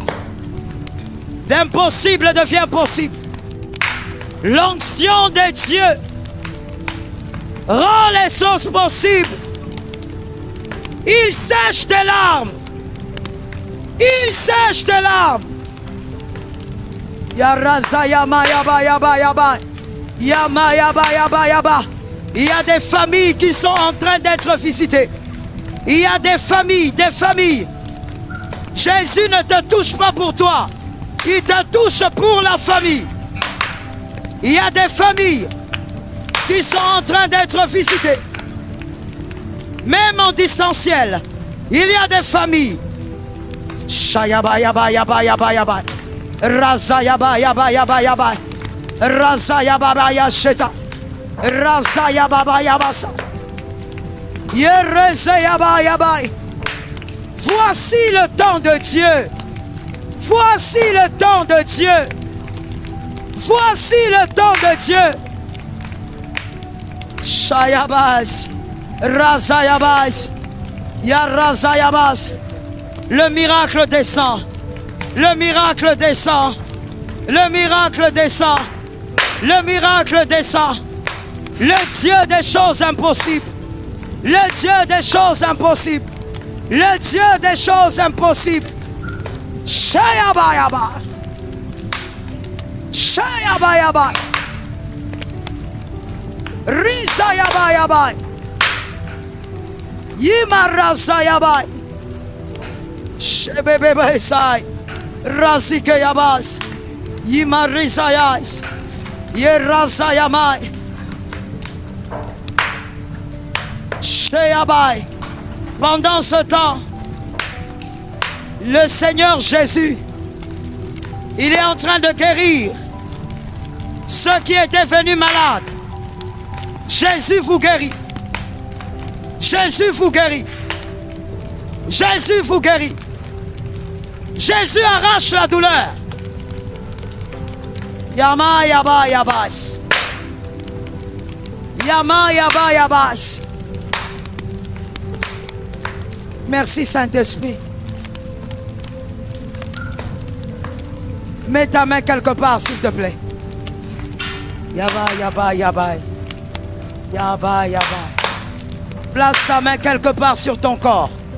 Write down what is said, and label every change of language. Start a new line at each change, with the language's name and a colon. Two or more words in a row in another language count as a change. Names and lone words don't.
French: L'impossible devient possible. L'onction de Dieu rend les choses possibles. Il sèche tes larmes. Il sèche tes larmes. Yaraza Yama Yaba Yaba Yaba. Yama Yaba Yaba Yaba. Il y a des familles qui sont en train d'être visitées. Il y a des familles, des familles. Jésus ne te touche pas pour toi. Il te touche pour la famille. Il y a des familles qui sont en train d'être visitées. Même en distanciel, il y a des familles. Shayaba yaba yaba yaba yaba. Raza yaba yaba yaba yaba. Raza yaba yasheta. Raza yaba yaba sa. Yereze yaba yaba. Voici le temps de Dieu. Voici le temps de Dieu. Voici le temps de Dieu. Shayabas. Razayabas. Yarazayabas. Le miracle descend. Le miracle descend. Le miracle descend. Le miracle descend. Le Dieu des choses impossibles. Le Dieu des choses impossibles. Le Dieu des choses impossibles. Shayabayaba. Shayabayaba. Rizayabayaba. Yimarazayaba. Shebebebesai. Razikeyabas. Yimarizayas. Yerazayamai. Sheyabai. Pendant ce temps, le Seigneur Jésus, il est en train de guérir ceux qui étaient venus malades. Jésus vous guérit. Jésus vous guérit. Jésus vous guérit. Jésus arrache la douleur. Yama yaba yabas. Yama yaba yabas. Merci Saint-Esprit. Mets ta main quelque part, s'il te plaît. Yaba, yaba, yaba. Yaba, yaba. Place ta main quelque part sur ton corps.